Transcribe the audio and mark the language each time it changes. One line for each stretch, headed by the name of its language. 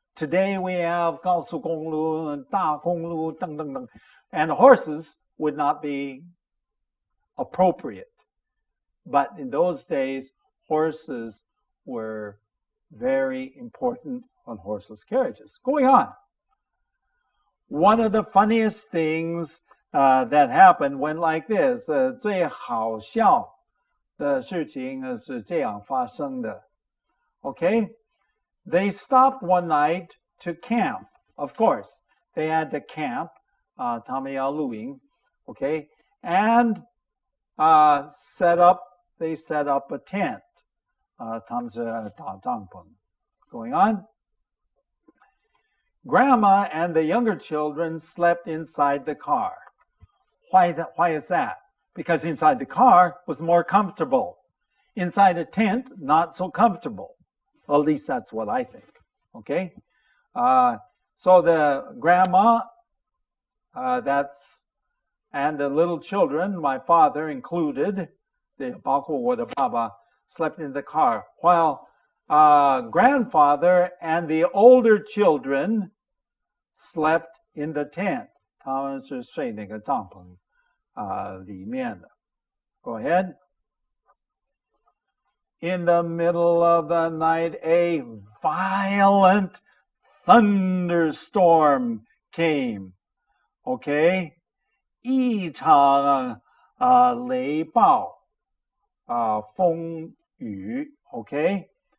English: Today we have
Chinese: 高速公路, 大公路, 等等等,
English: and horses would not be appropriate. But in those days, horses were very important on horseless carriages. Going on. One of the funniest things that happened went like this.
Chinese: 最好笑的事情是这样发生的.
English: Okay? They stopped one night to camp. Of course, they had to camp.
Chinese: 他们要露营.
English: Okay? And they set up a tent.
Chinese: 他们是打帐篷.
English: Going on. Grandma and the younger children slept inside the car. Why is that? Because inside the car was more comfortable. Inside a tent, not so comfortable. Well, at least that's what I think. Okay? So the grandma, and the little children, my father included,
Chinese: 包括我的爸爸,
English: slept in the car, while grandfather and the older children slept in the tent.
Chinese: 他们是睡那个帐篷里面的.
English: Go ahead. In the middle of the night, a violent thunderstorm came.
Chinese: Okay? 一场雷暴风雨.Okay?